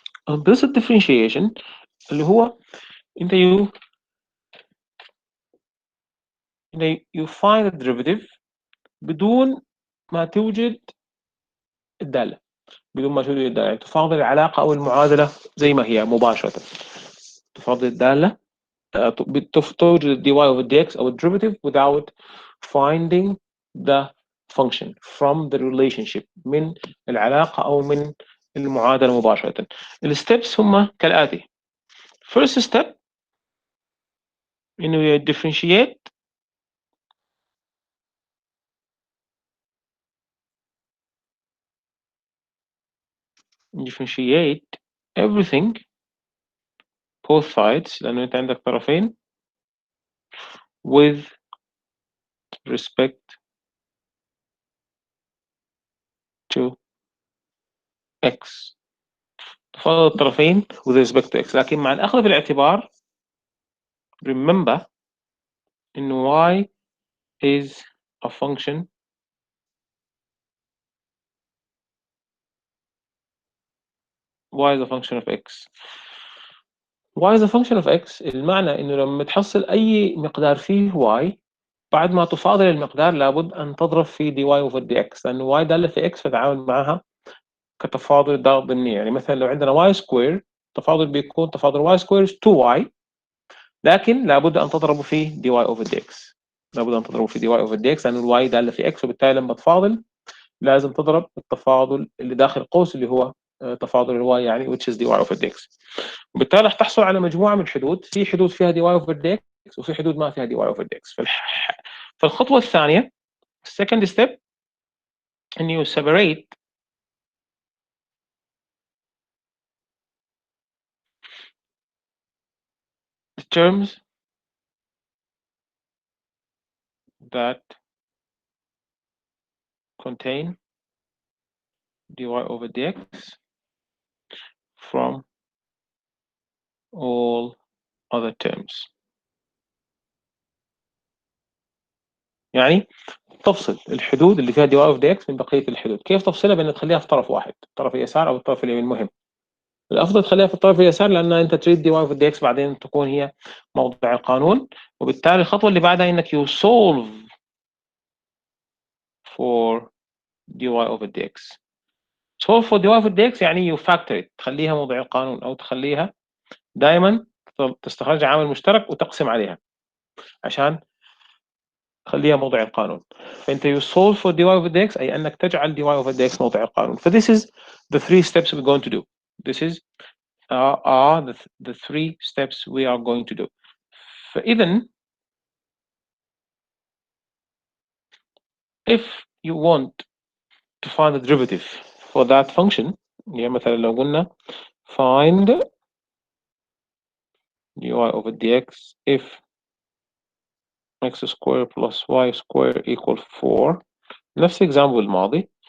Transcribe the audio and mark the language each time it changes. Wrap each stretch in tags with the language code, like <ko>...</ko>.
<ar>Implicit Differentiation اللي هو أنت</ar> <en>you find a derivative</en> <ar>بدون ما توجد الدالة بدون ما توجد الدالة يعني تفاضل العلاقة أو المعادلة زي ما هي مباشرة. تفاضل الدالة توجد ال dy over dx أو</ar> <en>derivative without finding the function from the relationship</en> <ar>من العلاقة أو من المعادلة مباشرة. الستبس هم كالآتي.</ar> <en>first step إنه differentiate everything both sides</en> <ar>لأنه أنت عندك طرفين</ar> <en>with respect to x.</en> <ar>تفاضل الطرفين</ar> <en>with respect to x</en> <ar>لكن مع الأخذ في الاعتبار remember إنه</ar> <en>y is a function y is a function of x. y is a function of x</en> <ar>المعنى إنه لما تحصل أي مقدار فيه y بعد ما تفاضل المقدار لابد أن تضرب في dy over dx لأنه y دالة في x فتعامل معها كتفاضل ضمني. يعني مثلا لو عندنا y square تفاضل بيكون تفاضل y square 2y لكن لابد أن تضربه في dy over dx. لابد أن تضربه في dy over dx لأن y دالة في x وبالتالي لما تفاضل لازم تضرب التفاضل اللي داخل القوس اللي هو تفاضل الواي يعني</ar> <en>which is dy over dx.</en> <ar>وبالتالي راح تحصل على مجموعه من الحدود، في حدود فيها dy over dx وفي حدود ما فيها dy over dx. فالخطوه الثانيه</ar> <en>second step ان you separate the terms that contain dy over dx from all other terms.</en> <ar>يعني تفصل الحدود اللي فيها dy over dx من بقيه الحدود. كيف تفصلها؟ بان تخليها في طرف واحد، الطرف اليسار او الطرف اليمين. المهم الافضل تخليها في الطرف اليسار، لان انت تريد dy over dx بعدين تكون هي موضع القانون. وبالتالي الخطوه اللي بعدها انك</ar> <en>you solve for dy over dx. solve for dy over dx</en> <ar>يعني</ar> <en>you factor it،</en> <ar>تخليها موضع القانون او تخليها دائما تستخرج عامل مشترك وتقسم عليها عشان تخليها موضع القانون.</ar> <en>فانت you solve for dy over dx</en> <ar>اي انك تجعل</ar> <en>dy over dx موضع القانون. ف this is the three steps we're going to do. This is are the three steps we are going to do. فإذا if you want to find the derivative for that function،</en> <ar>يعني مثلا لو قلنا</ar> <en>find dy over dx if x square plus y square equal 4، نفس example الماضي.</en>